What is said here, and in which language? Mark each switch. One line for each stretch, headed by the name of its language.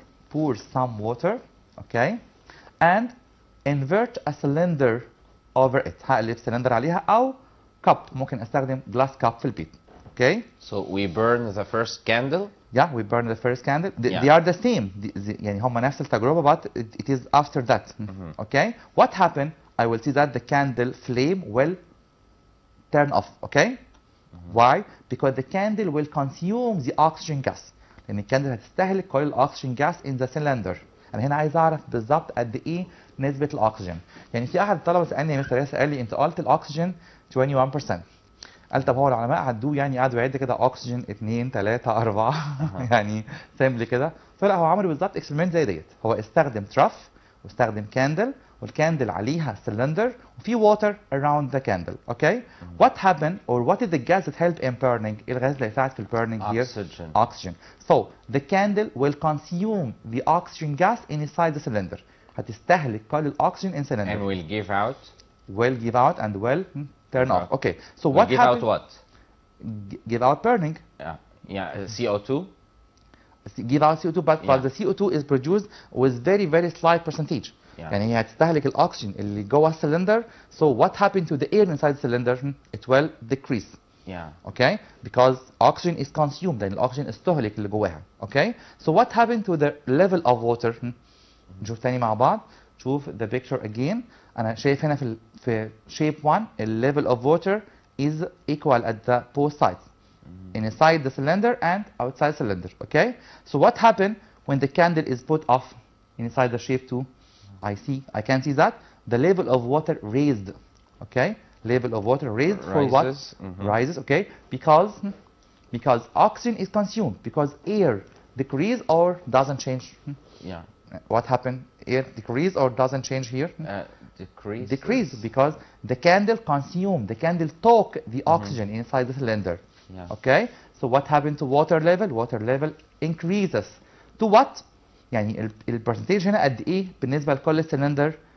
English: Pour some water, okay, and invert a cylinder over it.
Arabic: هقلب cylinder عليها أو cup ممكن استخدم glass cup في البيت.
English: Okay. So we burn the first candle. Yeah, we burn the first candle. Yeah. They are the same.
Arabic: يعني هم نفس التجربة,
English: but it is after that. Okay. What happened? I will see that the candle flame will turn off. Okay. Why? Because the candle will consume the oxygen gas.
Arabic: لأن الكاندل هتستهلك كل الأكسجين
English: gas in the cylinder.
Arabic: أنا هنا عايز أعرف بالظبط قد إيه نسبة الأكسجين. يعني في أحد الطلبة سألني يا مستر ياسر قال لي أنت قلت الأكسجين 21%. قال طب هو العلماء عدوه يعني قعدوا يعد كده أكسجين 2 3 4 يعني سامبل كده. فلا هو عمل بالظبط اكسبيرمنت زي ديت. هو استخدم تراف واستخدم كاندل والكاندل عليها سلندر وفي
English: water around the candle. Okay. What happened or what is the gas that helped in burning?
Arabic: إيه الغاز اللي يساعد في
English: burning here? Oxygen. So the candle will consume the oxygen gas inside the cylinder.
Arabic: هتستهلك كل الأكسجين
English: in cylinder. And will give out? Will give out and will turn off. Okay. So will what give happened? out what? Give out burning. Yeah. CO2? Give out CO2, but the CO2 is produced with very slight percentage.
Arabic: يعني هي هتستهلك الأكسجين اللي جوه السلندر.
English: So what happened to the air inside the cylinder? It will decrease. Yeah. Okay. Because oxygen is consumed.
Arabic: يعني الأكسجين استهلك اللي جواها.
English: Okay. So what happened to the level of water?
Arabic: نشوف تاني مع بعض. شوف
English: the picture again.
Arabic: أنا شايف هنا في
English: shape 1 the level of water is equal at the both sides. Inside the cylinder and outside cylinder. Okay. So what happened when the candle is put off inside the shape 2? I can see that the level of water raised. Okay. Level of water raised for what? Rises. Okay. Because oxygen is consumed. Because air decrease or doesn't change. Yeah. What happened? Air decrease or doesn't change here? Decrease. Decrease because the candle consumed. The candle took the oxygen inside the cylinder. Yeah. Okay. So what happened to water level? Water level increases. To what?
Arabic: يعني البرسنتيج هنا قد ايه بالنسبه لكل cylinder?